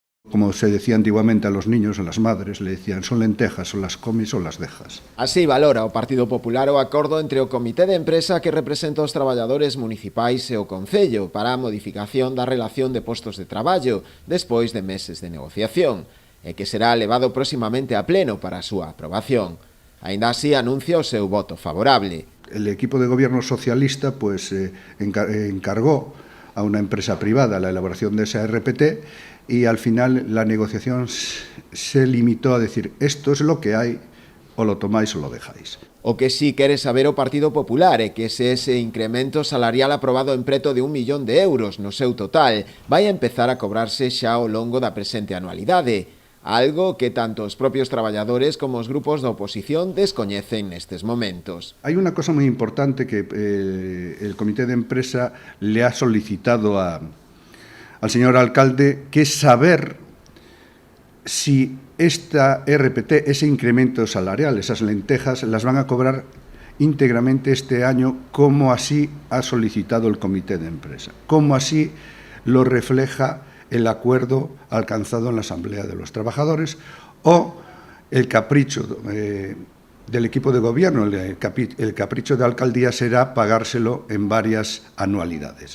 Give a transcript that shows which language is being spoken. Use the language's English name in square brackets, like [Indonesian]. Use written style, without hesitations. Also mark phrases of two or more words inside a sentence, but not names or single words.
[Spanish] Como se decía antiguamente a los niños, a las madres, le decían, son lentejas, o las comes ou las dejas. [Galician] Así valora o Partido Popular o acordo entre o Comité de Empresa que representa os traballadores municipais e o Concello para a modificación da relación de postos de traballo despois de meses de negociación, e que será levado próximamente a pleno para a súa aprobación. Aínda así anuncia o seu voto favorable. [Spanish] El equipo de gobierno socialista encargó a una empresa privada la elaboración de esa RPT y al final la negociación se limitó a decir esto es lo que hay, o lo tomáis o lo dejáis. [Galician] O que sí quere saber o Partido Popular é que se ese incremento salarial aprobado en preto de 1 millón de euros no seu total vai a empezar a cobrarse xa ao longo da presente anualidade, algo que tanto os propios traballadores como os grupos da oposición descoñecen nestes momentos. [Spanish] Hay una cosa muy importante que el Comité de Empresa le ha solicitado al señor alcalde, que es saber si esta RPT, ese incremento salarial, esas lentejas, las van a cobrar íntegramente este año, como así ha solicitado el Comité de Empresa, como así lo refleja el acuerdo alcanzado en la Asamblea de los Trabajadores, o el capricho del equipo de gobierno, el capricho de alcaldía será pagárselo en varias anualidades.